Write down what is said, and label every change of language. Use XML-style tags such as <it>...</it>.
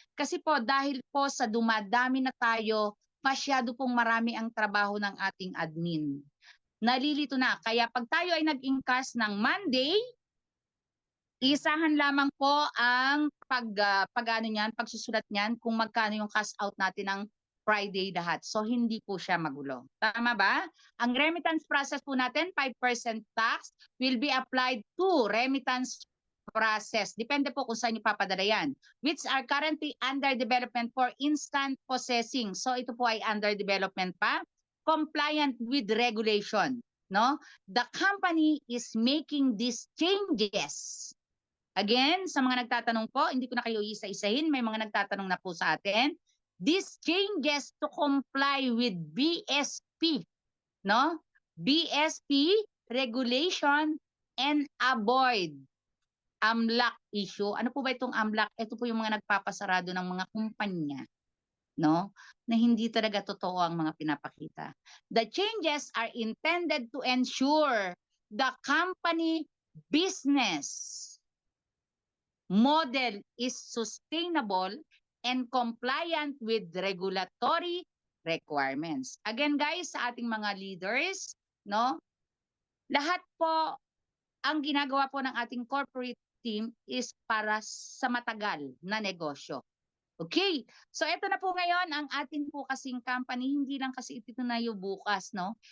<tl>Kasi po dahil po sa dumadami na tayo, masyado pong marami ang trabaho ng ating admin. Nalilito na. Kaya pag tayo ay nag-encash ng Monday, isahan lamang po ang pagsusulat niyan kung magkano yung cash out natin ng Friday lahat. So hindi po siya magulo. Tama ba? Ang remittance process po natin,</tl> <en>5% tax will be applied to remittance process.</en> <tl>Depende po kung saan nyo papadala yan.</tl> <en>Which are currently under development for instant processing.</en> <tl>So ito po ay under development pa.</tl> <en>Compliant with regulation.</en> <tl>No?</tl> <en>The company is making these changes.</en> <tl>Again, sa mga nagtatanong po, hindi ko na kayo isa-isahin. May mga nagtatanong na po sa atin.</tl> <en>These changes to comply with BSP. No? BSP regulation and avoid AMLAC issue.</en> <tl>Ano po ba itong AMLAC? Ito po yung mga nagpapasarado ng mga kumpanya, no? Na hindi talaga totoo ang mga pinapakita.</tl> <en>The changes are intended to ensure the company business model is sustainable and compliant with regulatory requirements.</en> <tl>Again guys, sa ating mga leaders, no? Lahat po ang ginagawa po ng ating corporate team is para sa matagal na negosyo. Okay, so ito na po ngayon ang atin po kasing company, hindi lang kasi ito na yung bukas, no?</tl>